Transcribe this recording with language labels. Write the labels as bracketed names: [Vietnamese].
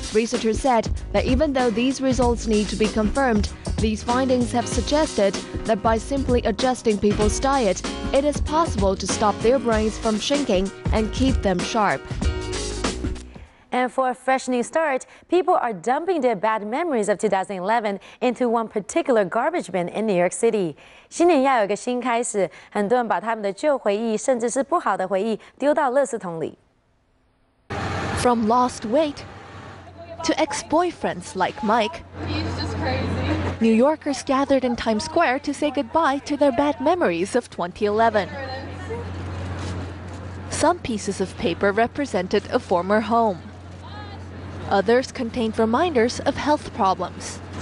[English] Researchers said that even though these results need to be confirmed, these findings have suggested that by simply adjusting people's diet, it is possible to stop their brains from shrinking and keep them sharp. And for a fresh new start, people are dumping their bad memories of 2011 into one particular garbage bin in New York City. [Chinese] 新年要有个新开始，很多人把他们的旧回忆，甚至是不好的回忆，丢到垃圾桶里。 [English] From lost weight to ex-boyfriends like Mike, He's just crazy. New Yorkers gathered in Times Square to say goodbye to their bad memories of 2011. Some pieces of paper represented a former home. Others contained reminders of health problems.